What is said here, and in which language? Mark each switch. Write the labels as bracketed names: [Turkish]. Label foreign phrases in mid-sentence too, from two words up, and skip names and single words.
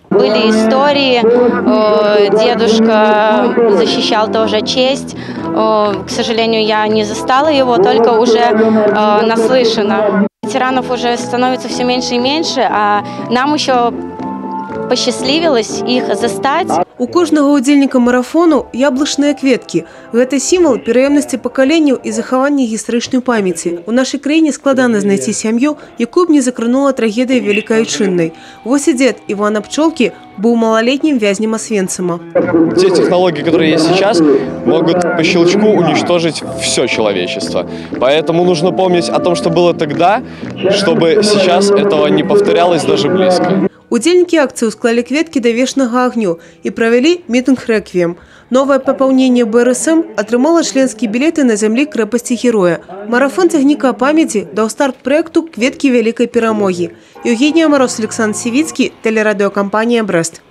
[Russian] Были истории, дедушка защищал тоже честь. К сожалению, я не застала его, только уже наслышана. Ветеранов уже становится все меньше и меньше, а нам еще посчастливилось их застать. [Belarusian] У кожного удзельніка марафону яблычныя кветкі. Гэта сімвал пераемнасці пакаленняў і захавання гістарычнай памяці. У нашай краіне складана знайсці сям'ю, якую б не закранула трагедыя [Russian] Великой Отчинной. [Belarusian] Вось і дзед [Russian] Ивана Пчелки был малолетним вязнем Освенцима. Те технологии, которые есть сейчас, могут по щелчку уничтожить все человечество. Поэтому нужно помнить о том, что было тогда, чтобы сейчас этого не повторялось даже близко. [Belarusian] Удзельнікі акцыі склалі кветкі да вечнага агню і правялі мітынг рэквіем. Новае папаўненне БРСМ атрымала членскія білеты на зямлі крэпасці героя. Марафон цягніка памяці даў старт праекту «Кветкі Великой Перамогі». [Russian] Евгения Мороз, Александр Сивицкий, телерадиокомпания «Брест».